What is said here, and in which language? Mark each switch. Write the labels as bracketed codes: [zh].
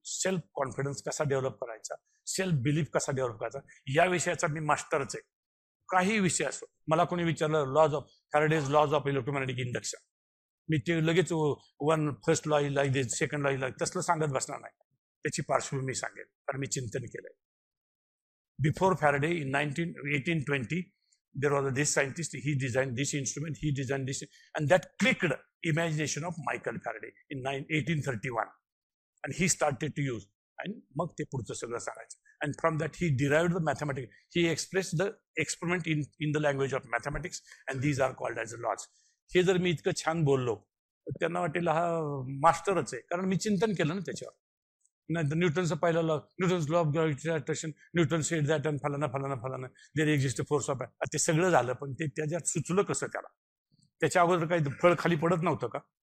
[mr] Self confidence कसा develop करायचा, self belief कसा डेव्हलप करायचा, या विषयाचा मी मास्टरच आहे. काही विषय असो, मला कोणी विचारलं Faraday's lodge of electromagnetic induction, मी ते लगेच [en] first law like this, second law like [mr] तसलं सांगत बसणार नाही. त्याची पार्श्वभूमी सांगेल, कारण मी चिंतन केलंय. [en] Before Faraday in 1820, there was this scientist, he designed this instrument, he designed this, and that clicked imagination of Michael Faraday in 1831. And he started to use, and [mr] मग ते पुढचं सगळं सांगायचं. [en] And from that he derived the mathematics. He expressed the experiment in the language of mathematics, and these are called as laws. [mr] हे जर मी इतकं छान बोललो तर त्यांना वाटेल हा मास्टरच आहे, कारण मी चिंतन केलं ना त्याच्यावर. नाही तर न्यूटनचं पहिलं law, Newton's law of gravitation, [en] Newton said that [mr] आणि फलाना [en] There exist force of. [mr] ते सगळं झालं, पण ते त्याच्यात सुचलं कसं त्याला. त्याच्या अगोदर काही फळ खाली पडत नव्हतं का.